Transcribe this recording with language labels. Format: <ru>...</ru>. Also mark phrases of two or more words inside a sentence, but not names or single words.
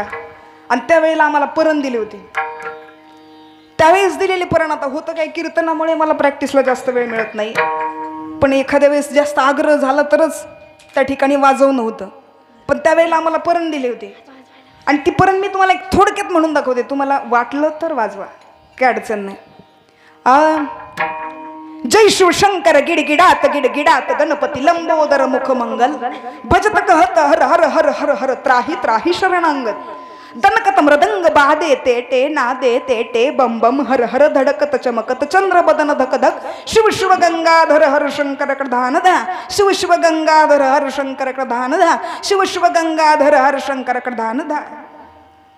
<mr>आणि त्यावेळेला आम्हाला परण दिली होती. त्यावेळेस दिलेली परण, आता होतं काय, कीर्तनामुळे मला प्रॅक्टिसला जास्त वेळ मिळत नाही, पण एखाद्या वेळेस जास्त आग्रह झाला तरच त्या ठिकाणी वाजवणं होतं. पण त्यावेळेला आम्हाला परण दिली होती आणि ती परण मी तुम्हाला एक थोडक्यात म्हणून दाखवते, तुम्हाला वाटलं तर वाजवा, काय अडचण नाही.</mr> <hi>जय शिवशंकर गिडगिडात गिडगिडात गणपती लंबोदर मुखमंगल भजत कहत हर हर हर हर हर त्राही त्राही शरणांगत दनकत मृदंग बादे ते टे नादे ते टे बम बम हर हर धडकत चमकत चंद्र बदन धक धक शिव शिव गंगाधर हर शंकर प्रधान धा शिव शिव गंगाधर हर शंकर प्रधान धा शिव शिव गंगाधर हर शंकर प्रधान धा.</hi>